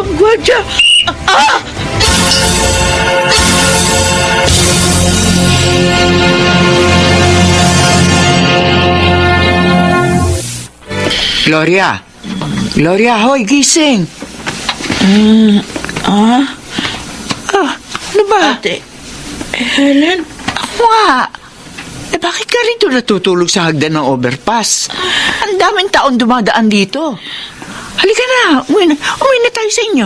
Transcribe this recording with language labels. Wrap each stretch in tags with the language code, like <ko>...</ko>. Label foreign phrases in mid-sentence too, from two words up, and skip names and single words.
<tl>gwardiya. Ah! Gloria! Gloria, hoy, gising! Ano ba? Ate, Helen, Ako nga. Bakit ka rito natutulog sa hagdan ng overpass? Ang daming taon dumadaan dito. Halika na, umuwi na tayo sa inyo.</tl>